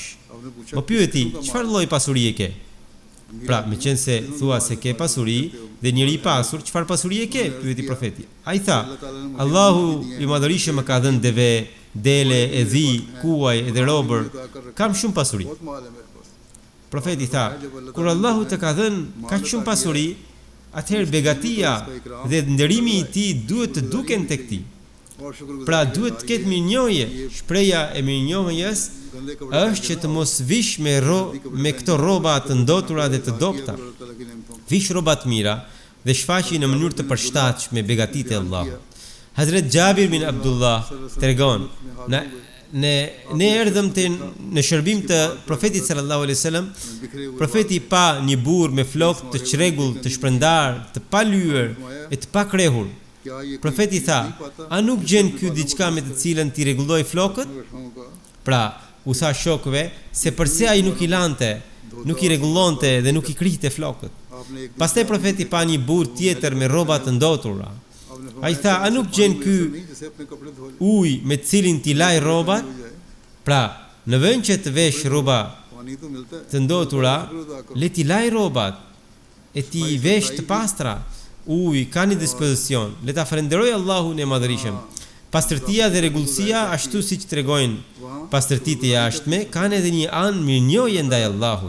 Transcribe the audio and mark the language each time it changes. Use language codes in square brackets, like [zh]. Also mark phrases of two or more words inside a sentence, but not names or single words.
[sq] Më pyeti: çfarë lloj pasurie ke? Pra, me qenë se thua se ke pasuri dhe njëri i pasur, çfarë pasurie ke? Pyeti profeti. Ai tha: Allahu i madhërisht më ka dhënë deve, dele, e dhi, kuaj edhe robër, kam shumë pasuri. [ur] بہت مال ہے میرے پاس. [sq] Profeti tha, kur Allahu të ka dhënë kaq shumë pasuri, atëherë begatia dhe nderimi i tij duhet të duken tek ti. [ur] اور شکرگزار [sq] Pra duhet të ketë mirënjohje. Shpreha e mirënjohjes [ur] گندے کپڑے [sq] është që të mos vish me këto rroba të ndotura dhe të dopta. [ur] اللہ تعالیٰ کی نعمتوں [sq] Vish rroba të mira dhe shfaqi në mënyrë të përshtatshme begatitë e Allahut. Hazret Jabir bin Abdullah tregon, ne erdhëm në shërbim të Profetit [ar] صلى الله عليه وسلم. [ur] بکھرے ہوئے [sq] Profeti pa një burr me flokë të çrregull, të shpërndar, të pa lyer e të pa krehur. [ur] کیا یہ [sq] Profeti tha, a nuk gjen ky diçka me të cilën ti rregulloj flokët? [ur] گٹھوں کا [sq] Pra, u tha shokëve se përse ai nuk i lante, nuk i rregullonte dhe nuk i krihte flokët. [ur] آپ نے ایک [sq] Pastaj profeti pa një burr tjetër me rroba të ndotura. [ur] आपने [sq] Ai tha, a nuk gjen ky [ur] نہیں جیسے اپنے کپڑے دھو لے [sq] ujë me të cilin ti laj rrobat? [ur] जाए [sq] Pra, në vend që të vesh rroba [ur] پانی تو ملتا ہے [sq] të ndotura, le ti laj rrobat e ti i vesh të pastra. Uj, ka një dispozicion. Le ta falenderoj Allahun e Madhërisëm. Pastërtia dhe rregullësia, ashtu siç tregojnë pastërtitë e jashtme, kanë edhe një anë mirënjohje ndaj Allahut.